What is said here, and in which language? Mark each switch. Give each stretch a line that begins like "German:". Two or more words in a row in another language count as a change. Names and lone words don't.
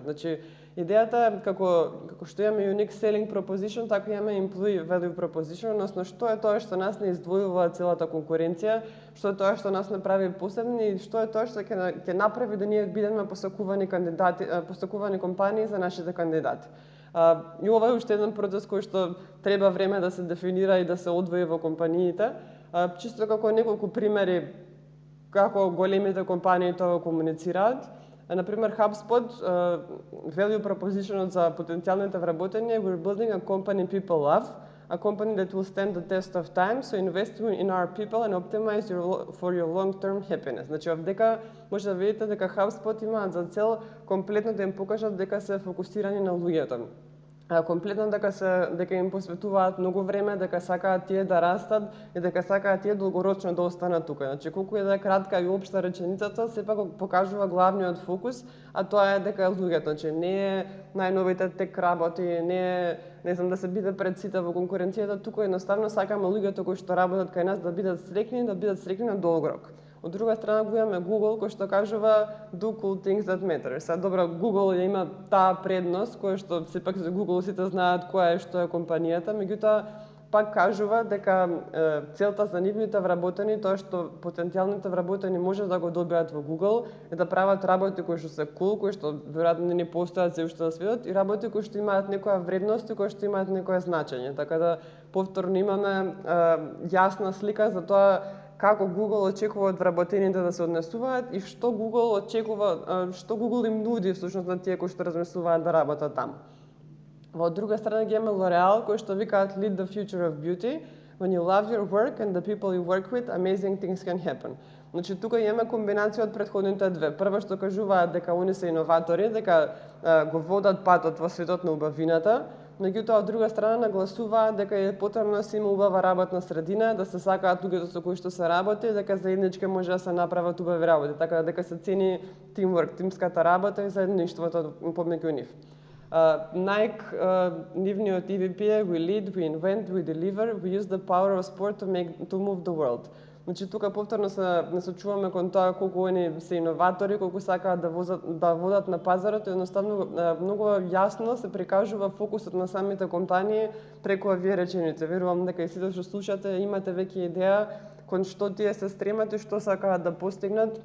Macedonian: Значи, идејата е како што имаме
English: Unique Selling Proposition,
Macedonian: така имаме
English: Employee Value Proposition,
Macedonian: односно што е тоа што нас не издвојува целата конкуренција, што е тоа што нас не прави посебни и што е тоа што ќе направи да ние бидеме посакувани компании за нашите кандидати. И ова е уште еден процес кој што треба време да се дефинира и да се одвои во компаниите. Чисто како неколку примери како големите компании тоа комуницираат. Например,
English: HubSpot, value propositionот
Macedonian: за потенцијалните вработени е
English: "We're building a company people love", a company that will stand the test of time, so invest in our people and optimize for your long-term happiness.
Macedonian: Значи, овдека може да видите дека HubSpot имаат за цел комплетно да им покажат дека се фокусирани на луѓето. Комплетно дека им посветуваат многу време, дека сакаат тие да растат и дека сакаат тие долгорочно да останат тука. Значи, колку е да е кратка и општа реченицата, сепак покажува главниот фокус, а тоа е дека луѓето, значи не е најновите тек работи, не знам да се биде пред сите во конкуренцијата, туку едноставно сакаме луѓето кои што работат кај нас да бидат среќни на долг рок. Од друга страна го имаме Google кој што кажува
English: do cool things that matter.
Macedonian: Сега добро, Google ја има таа предност која што сепак за Google сите знаат која е што е компанијата, меѓутоа пак кажува дека целта за нивните вработени, тоа што потенцијалните вработени може да го добијат во Google, е да прават работи кои што се cool, кои што веројатно не постојат се уште на светот, и работи кои што имаат некоја вредност и кои што имаат некое значење. Така да повторно имаме јасна слика за тоа како Google очекува од вработените да се однесуваат и што Google очекува, што Google им нуди всушност на тие кои што размислуваат да работат таму. Во друга страна ги имаме L'Oreal кои што викаат
English: Lead the future of beauty. When you love your work and the people you work with, amazing things can happen.
Macedonian: Значи тука имаме комбинација од претходните две. Прво што кажуваат дека они се иноватори, дека го водат патот во светот на убавината, меѓутоа од друга страна нагласуваат дека е потребно да се има убава работна средина, да се сакаат луѓето со кои што се работи, дека заеднички може да се направат убави работи, така дека се цени teamwork, тимската работа и заедништвото помеѓу нив.
English: Nike,
Macedonian: нивниот EVP е
English: We lead, we invent, we deliver, we use the power of sport to move the world.
Macedonian: Значи тука повторно се насочуваме кон тоа колку они се иноватори, колку сакаат да водат на пазарот, и едноставно многу јасно се прикажува фокусот на самите компании преку овие реченици. Верувам дека и сите што слушате имате веќе идеја кон што тие се стремат и што сакаат да постигнат.